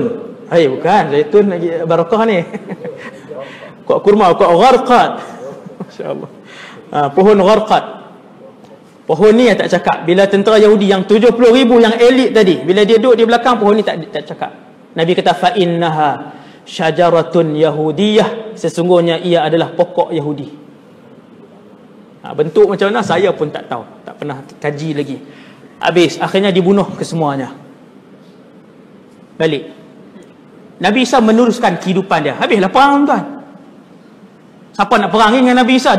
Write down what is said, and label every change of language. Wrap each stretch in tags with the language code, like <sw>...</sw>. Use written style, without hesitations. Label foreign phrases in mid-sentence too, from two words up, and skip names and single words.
<ms>Bukan zaitun lagi barakah ni. Pokok kurma, pokok gharqad. Masya-Allah. Pohon gharqad. Pohon ni tak cakap. Bila tentera Yahudi yang 70,000 yang elit tadi, bila dia duduk di belakang, pohon ni tak cakap. Nabi kata,</ms> <ar>"فإنها شجرة يهودية,"</ar> <ms>sesungguhnya ia adalah pokok Yahudi. Bentuk macam mana saya pun tak tahu, tak pernah kaji lagi. Habis, akhirnya dibunuh kesemuanya. Balik, Nabi Isa meneruskan kehidupan dia. Habislah perang tuan. Siapa nak perang dengan Nabi Isa?</ms>